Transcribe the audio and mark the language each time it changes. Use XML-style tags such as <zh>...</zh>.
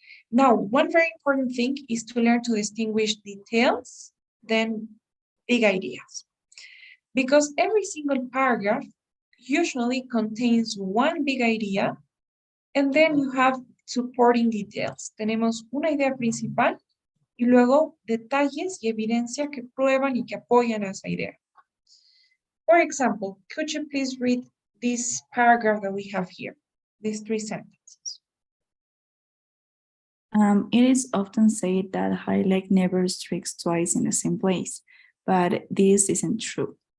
<en>Now, one very important thing is to learn to distinguish details than big ideas. Because every single paragraph usually contains one big idea, and then you have supporting details.</en> <es>Tenemos una idea principal y luego detalles y evidencia que prueban y que apoyan a esa idea.</es> <en>For example, could you please read this paragraph that we have here, these 3 sentences? It is often said that high leg never strikes twice in the same place, but this isn't true.</en>